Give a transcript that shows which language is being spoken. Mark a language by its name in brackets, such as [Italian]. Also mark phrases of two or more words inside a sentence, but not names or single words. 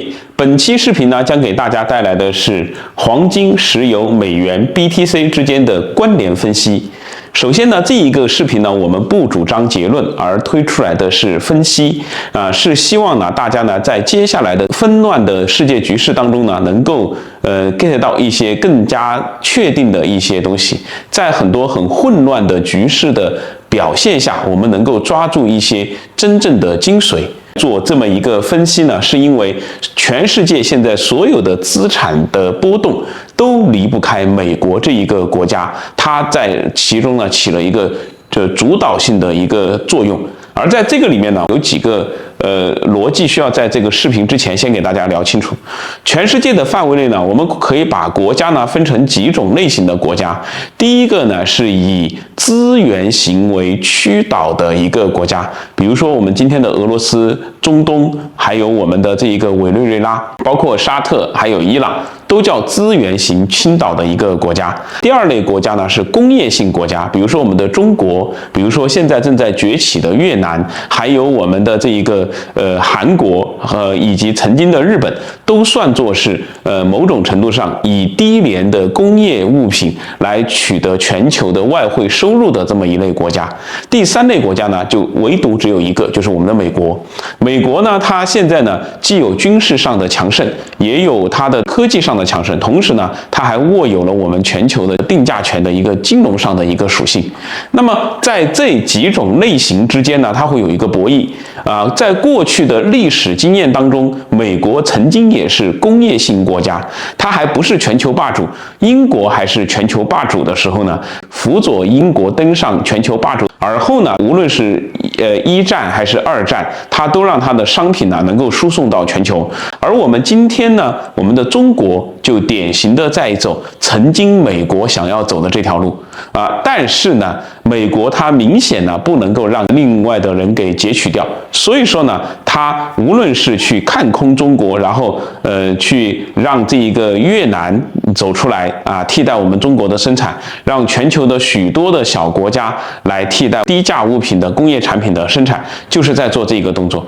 [Chinese] 本期视頻呢，将給大家帶來的是黃金、石油、美元、BTC 之間的關聯分析。首先呢，這一個視頻呢，我們不主張結論，而推出來的是分析，是希望呢，大家呢，在接下來的紛亂的世界局勢當中呢，能夠 get 到一些更加確定的一些東西，在很多很混亂的局勢的表現下，我們能夠抓住一些真正的精髓。做這麼一個分析呢，是因為全世界現在所有的資產的波動都離不開美國這一個國家，它在其中呢起了一個主導性的一個作用。而在這個裡面呢，有幾個邏輯需要在這個視頻之前先給大家聊清楚。全世界的範圍內呢，我們可以把國家呢分成幾種類型的國家。第一個呢是以資源型為驅導的一個國家，比如說我們今天的俄羅斯、中東，還有我們的這一個委内瑞拉，包括沙特，還有伊朗，都叫資源型傾倒的一個國家。第二類國家呢是工業性国家，比如說我們的中国，比如说现在正在崛起的越南，還有我們的這一個韓國以及曾經的日本，都算作是某種程度上以低廉的工業物品來取得全球的外匯收入的這麼一類國家。第三類國家呢，就唯獨只有一個，就是我們的美國。美國呢，它現在呢既有軍事上的強盛，也有它的科技上的强盛，同時呢，它還握有了我們全球的定價權的一個金融上的一个屬性。那麼在這幾種類型之間呢，它會有一個博弈在過去的歷史經驗當中，美國曾經也是工業性國家，它還不是全球霸主。英國還是全球霸主的時候呢，輔佐英國登上全球霸主。而後呢，無論是一戰還是二戰，它都讓它的商品呢能夠輸送到全球。而我們今天呢，我們的中國就典型的在走曾經美國想要走的這條路但是呢，美國它明顯呢不能夠讓另外的人給截取掉，所以說呢，它無論是去看空中國，然後去讓這一個越南走出來替代我們中國的生產，讓全球的許多的小國家來替代低價物品的工業產品的生產，就是在做這個動作。